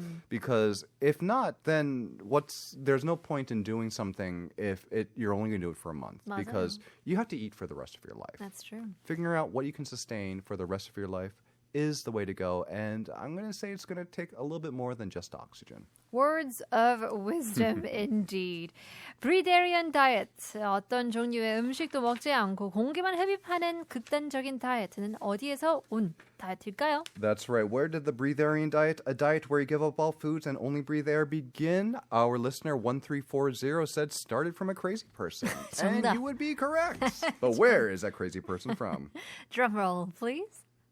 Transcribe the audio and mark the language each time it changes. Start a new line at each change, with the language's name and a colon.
English: Because if not, then there's no point in doing something if you're only going to do it for a month.
Korean: 맞아요.
English: Because you have to eat for the rest of your life. That's true. Figuring out what you can sustain for the rest of your life is the way to go. And I'm going to say it's going to take a little bit more than just oxygen. Words of wisdom indeed. Breatharian diet.
Korean: 어떤 종류의 음식도 먹지 않고 공기만 흡입하는 극단적인 다이어트는 어디에서 온 다이어트일까요?
English: That's right. Where did the breatharian diet, a diet where you give up all foods and only breathe air, begin? Our listener 1340 said started from a crazy person. And
Korean: 정답.
English: you would be correct. But where is that crazy person from? Drum roll, please.